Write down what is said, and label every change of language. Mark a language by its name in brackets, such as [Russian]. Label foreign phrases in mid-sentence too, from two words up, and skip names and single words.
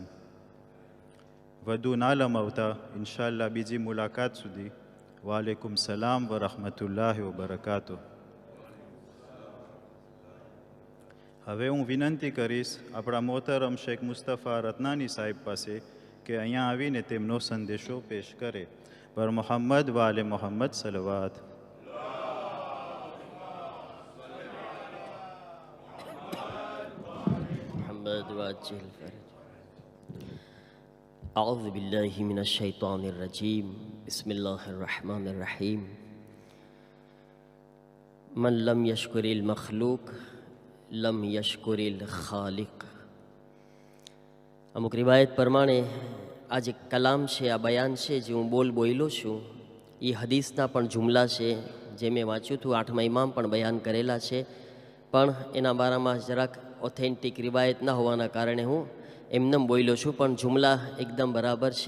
[Gujarati] વધુ ના લંબાવતા ઇન્શાઅલ્લાહ બીજી મુલાકાત સુધી [Arabic] وعليكم السلام ورحمة الله وبركاته. [Gujarati] હવે હું વિનંતી કરીશ આપણા મોહતરમ શેખ મુસ્તફા રત્નાની સાહેબ પાસે કે અહીંયા આવીને તેમનો સંદેશો પેશ કરે. પર [Arabic] محمد وآل محمد [Gujarati] સલવાત. [Arabic] أعوذ بالله من الشيطان الرجيم بسم الله الرحمن الرحيم من لم يشكر المخلوق لم يشكر الخالق. [Gujarati] અમુક રિવાયત પ્રમાણે આ જે કલામ છે, આ બયાન છે જે હું બોલ્યો છું, એ હદીસના પણ જુમલા છે જે મેં વાંચ્યું હતું. 8મા ઇમામ પણ બયાન કરેલા છે, પણ એના બારામાં જરાક ઓથેન્ટિક રિવાયત ના હોવાના કારણે હું એમને બોલ્યો છું, પણ જુમલા એકદમ બરાબર છે.